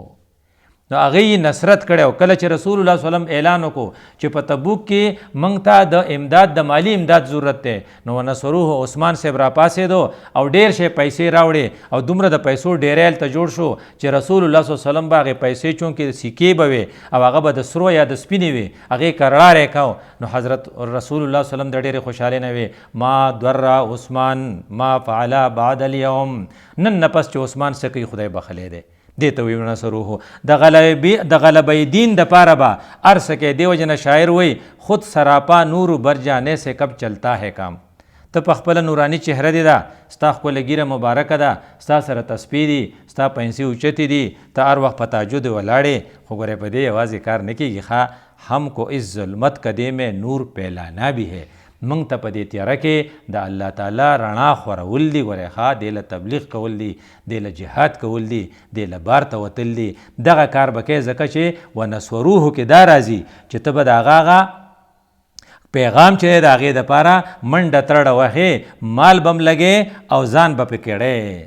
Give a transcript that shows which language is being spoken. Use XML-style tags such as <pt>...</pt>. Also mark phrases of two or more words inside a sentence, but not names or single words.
<ps>نو هغې نصرت کړی او کله چې رسول الله</ps> <ar>صلی الله علیه وسلم</ar> <ps>اعلان وکړو چې په تبوک کې موږ ته د امداد د مالی امداد ضرورت دی نو ونصروه عثمان صاحب راپاڅېدو او ډېر شی پیسې راوړې او دومره د پیسو ډېری هلته جوړ شو چې رسول الله</ps> <ar>صلی الله علیه وسلم</ar> <ps>به هغې پیسې چونکې سکې به وې او هغه به د سرو یا د سپینې وې هغې کرړار یې کو. نو حضرت رسول الله</ps> <ar>صلی الله علیه وسلم</ar> <ps>د ډېرې خوشحالۍ نه وې</ps> <ar>ما ضر عثمان ما فعل بعد اليوم،</ar> <ps>نن نه پس چې عثمان څه کوي خدای بخلی دی. دې ته وی ونصروه. د غلبه دین دپاره به هر څه کوي. دې وجې نه شاعر وایي</ps> <ur>خود سراپا نور بر جانے سے کب چلتا ہے کام.</ur> <ps>ته په خپله نوراني چهره دې ده، ستا ښکله ګیره مبارکه ده، ستا سره تسبیح دي، ستا پنسې اوچتې دي، ته هر وخت په تهجد ولاړې. خو ګورې په دې یوازې کار نه کېږي.</ps> <ur>ښه ہم کو اس ظلمت قدے میں نور پھیلانا بھی ہے.</ur> <ps>موږ ته په دې تیاره کې د الله تعالی رڼا خورول دي. ګورئ ښه دی له تبلیغ کول دي، دی له جهاد کول دي، دی له بار ته وتل دي. دغه کار به کوې ځکه چې ونسوروه کې دا راځي چې ته به د هغه پیغام چې دی د هغې دپاره منډه ترړه وهې، مال به م لګې او ځان به پې کړې.</ps>